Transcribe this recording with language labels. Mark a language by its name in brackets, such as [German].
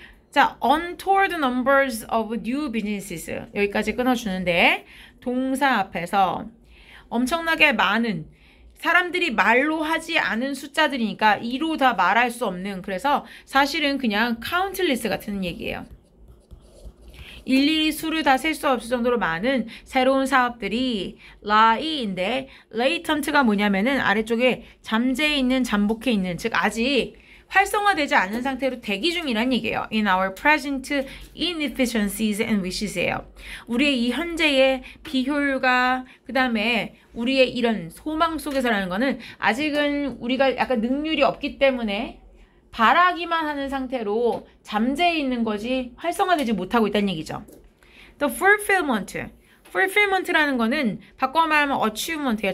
[Korean] 자, [English] untoward numbers of new businesses [Korean] 여기까지 끊어주는데 동사 앞에서 엄청나게 많은 사람들이 말로 하지 않은 숫자들이니까 이로 다 말할 수 없는 그래서 사실은 그냥 countless 같은 얘기예요. 일일이 수를 다 셀 수 없을 정도로 많은 새로운 사업들이 lie인데 latent가 뭐냐면은 아래쪽에 잠재해 있는 잠복해 있는 즉 아직 활성화되지 않은 상태로 대기 중이란 얘기예요. [English] In our present inefficiencies and wishes예요. [Korean] 우리의 이 현재의 비효율과 그 다음에 우리의 이런 소망 속에서라는 거는 아직은 우리가 약간 능률이 없기 때문에 바라기만 하는 상태로 잠재해 있는 거지 활성화되지 못하고 있다는 얘기죠. The fulfillment라는 거는 바꿔 말하면 achievement예요.